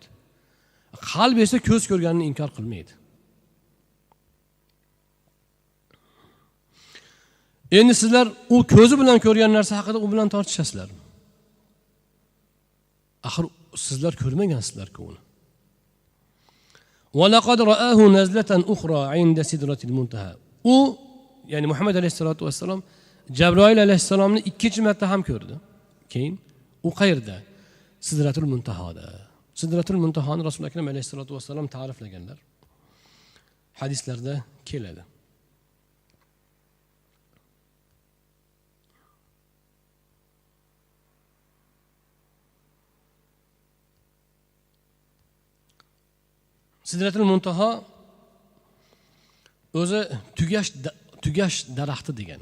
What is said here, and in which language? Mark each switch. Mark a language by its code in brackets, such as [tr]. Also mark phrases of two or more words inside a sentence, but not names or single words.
[uz] Qalbi esa ko'z ko'rganini inkor qilmaydi. Endi sizlar u ko'zi bilan ko'rgan narsa haqida u bilan tortishasizlar. Axir sizlar ko'rmagansizlar-ku uni. [ar] وَلَقَدْ رَآهُ نَزْلَةً أُخْرَى عِنْدَ سِدْرَةِ الْمُنْتَهَى. [uz] U, ya'ni Muhammad [ar] عليه الصلاة والسلام [uz] Jabroil alayhissalomni ikkinchi marta ham ko'rdi. Keyin u qayerda? Sidratul Muntahoda. Sidratul Muntahoni Rasululloh akram [ar] عليه الصلاة والسلام [uz] ta'riflaganlar. Hadislarda keladi. Sidratul Muntaho o'zi tugash daraxti degani.